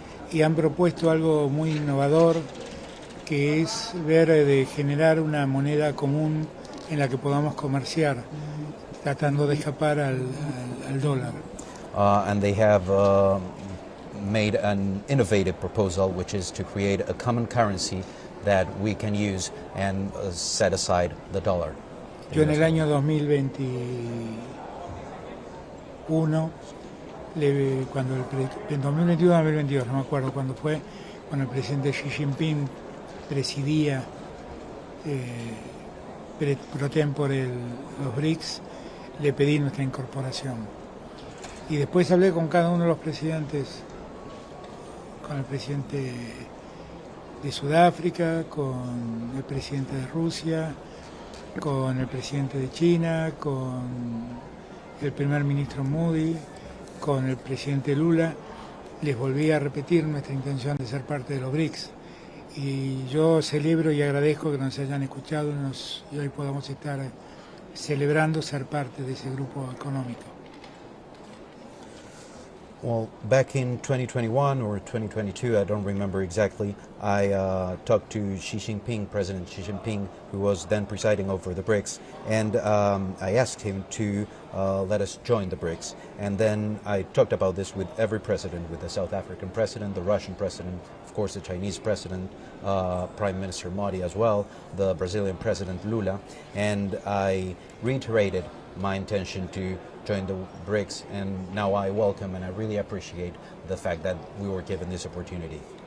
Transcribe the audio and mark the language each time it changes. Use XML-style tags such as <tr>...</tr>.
<es>Y han propuesto algo muy innovador, que es ver de generar una moneda común en la que podamos comerciar, tratando de escapar al dólar.</es> <en>And they have made an innovative proposal, which is to create a common currency that we can use and set aside the dollar.</en> <es>Yo en el año 2021, en 2021-2022, no me acuerdo cuándo fue, cuando el presidente Xi Jinping presidía pro tempore los BRICS, le pedí nuestra incorporación. Y después hablé con cada uno de los presidentes, con el presidente de Sudáfrica, con el presidente de Rusia, con el presidente de China, con el primer ministro Modi, con el presidente Lula. Les volví a repetir nuestra intención de ser parte de los BRICS. Y yo celebro y agradezco que nos hayan escuchado y hoy podamos estar celebrando ser parte de ese grupo económico.</es> <en>Well, back in 2021 or 2022, I don't remember exactly, I talked to Xi Jinping, President Xi Jinping, who was then presiding over the BRICS, and I asked him to let us join the BRICS. And then I talked about this with every president, with the South African president, the Russian president, of course the Chinese president, Prime Minister Modi as well, the Brazilian President Lula, and I reiterated my intention to join the BRICS, and now I welcome and I really appreciate the fact that we were given this opportunity.</en>